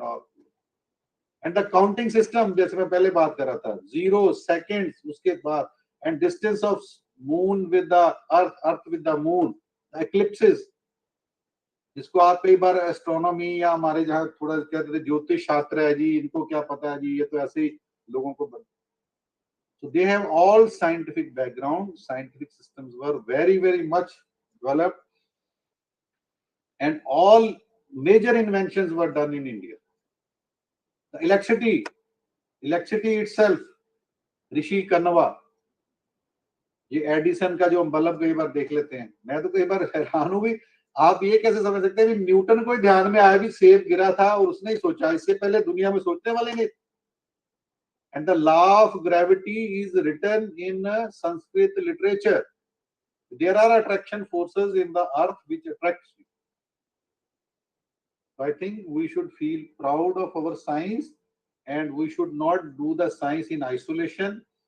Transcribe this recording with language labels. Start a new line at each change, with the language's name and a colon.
Hindi: और
English: and the counting system,
Hindi: जैसे मैं पहले बात कर रहा था, 0 seconds, उसके बाद,
English: and distance of moon with the earth, earth with the moon,
Hindi: eclipses, जिसको आप कई बार एस्ट्रोनॉमी या हमारे जहाँ थोड़ा कहते थे ज्योतिष शास्त्र है जी, इनको क्या पता है जी, ये तो ऐसे ही लोगों को.
English: So they have all scientific background, scientific systems were very much developed, and all major inventions were done in India. The electricity itself,
Hindi: ऋषि कन्वा, ये एडिसन का जो हम बल्ब कई बार देख लेते हैं, मैं तो कई बार हैरान हूँ भी, आप ये कैसे समझ सकते हैं कि न्यूटन को ध्यान में आया भी सेब गिरा था और उसने ही सोचा, इससे पहले दुनिया में सोचने वाले नहीं.
English: And the law of gravity is written in Sanskrit literature. There are attraction forces in the earth which attracts you. So I think we should feel proud of our science, and we should not do the science in isolation.